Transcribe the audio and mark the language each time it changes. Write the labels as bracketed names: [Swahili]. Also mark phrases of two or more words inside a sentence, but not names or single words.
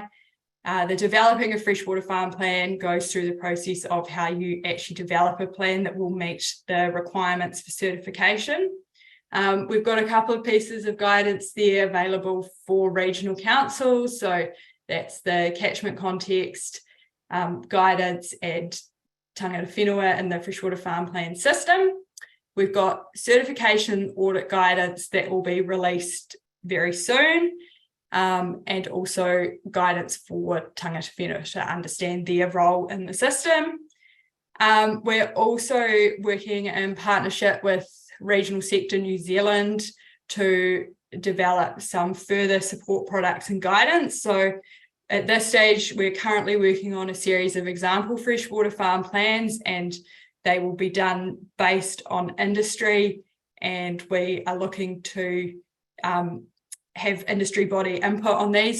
[English] The developing a freshwater farm plan goes through the process of how you actually develop a plan that will meet the requirements for certification. We've got a couple of pieces of guidance there available for regional councils. So that's the catchment context guidance and tangata whenua in the freshwater farm plan system. We've got certification audit guidance that will be released very soon, and also guidance for tangata whenua to understand their role in the system. We're also working in partnership with Regional Sector New Zealand to develop some further support products and guidance. So at this stage, we're currently working on a series of example freshwater farm plans, and they will be done based on industry, and we are looking to have industry body input on these.